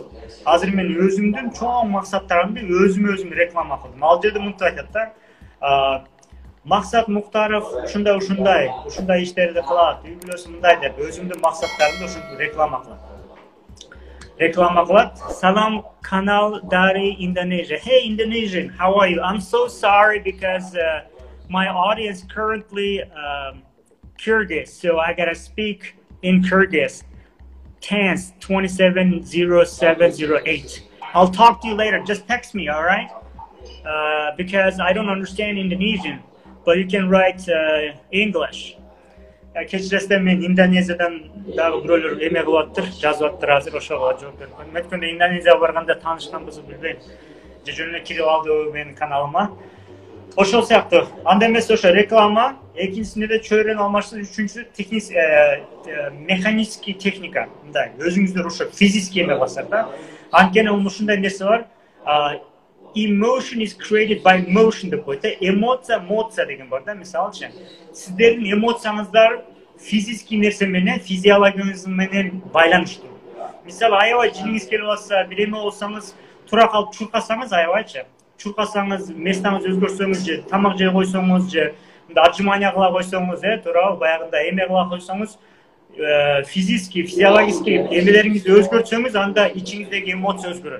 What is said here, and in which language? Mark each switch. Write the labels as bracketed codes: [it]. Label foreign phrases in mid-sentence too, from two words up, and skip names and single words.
[ky] Азыр мен өзүмдүн чоң максаттарымды өзүм реклама кылдым. Ал жерде мынтип айтат да, Максат Муктаров ушундай иштерди кылат, үй бүлөсү мындай деп өзүмдүн максаттарымды ушинтип реклама кылат. [id] Salam Kanal Dari Indonesia. [en] Hey Indonesian, how are you? I'm so sorry because my audience currently Kyrgyz, so I gotta speak in Kyrgyz. TANS 270708. I'll talk to you later. Just text me, all right? Because I don't understand Indonesian, but you can write English. [ky] Кечиресиздер, мен Индонезиядан дагы бирөөлөр эме кылып аттыр, жазып аттыр, азыр ошого жооп берип койдум. Өткөндө Индонезияга барганда таанышканбызбы билбейм. Же жөн эле кирип алды менин каналыма. Ошол сыяктуу. Анда эмес ошо реклама, экинчисинде да чөйрөнү алмашсыз, үчүнчүсү механический техника. Мындай өзүңүздөр ошо физический эме кыласыздар да. Анткени ушундай нерсе бар. [en] Emotion is created by motion [ky] деп коет. Эмоция деген бар да, мисалычы. Сиздердин эмоцияңыздар физический нерсе менен, физиологияңыз менен байланыштуу. Мисалы, аябай жиңиңиз келип атса, бир эме болсоңуз, тура калып чуркасаңыз, аябайчы. Чуркасаңыз, местаңыз өзгөрсөңүз же, тамак жей койсоңуз же, отжимания кыла койсоңуз, туурабы, баягында эме кыла койсоңуз, [ru] физический, физиологический [ky] эмелериңизди өзгөртсөңүз, анда ичиңиздеги эмоция өзгөрөт.